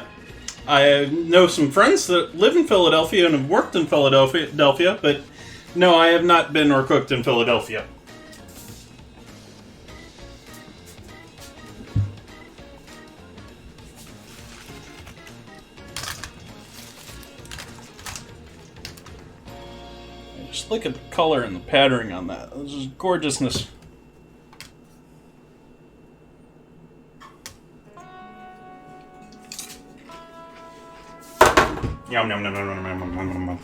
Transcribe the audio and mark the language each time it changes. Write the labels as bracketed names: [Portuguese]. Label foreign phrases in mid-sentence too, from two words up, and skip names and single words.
[English] I know some friends that live in Philadelphia and have worked in Philadelphia, but no, I have not been or cooked in Philadelphia. Just look at the color and the patterning on that. This is gorgeousness. Yum, yum, yum, yum, yum, yum, yum, yum.